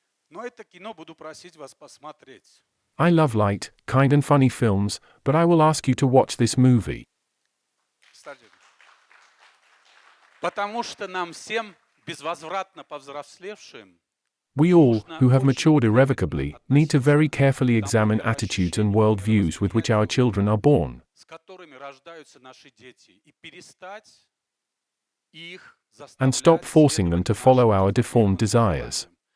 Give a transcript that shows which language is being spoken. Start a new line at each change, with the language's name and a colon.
Russian: Но это кино буду просить вас посмотреть.
English: I love light, kind and funny films, but I will ask you to watch this movie.
Russian: Потому что нам всем, безвозвратно повзрослевшим,
English: We all, who have matured irrevocably, need to very carefully examine attitudes and worldviews with which our children are born,
Russian: с которыми рождаются наши дети, и перестать их
English: and stop forcing them to follow our deformed desires.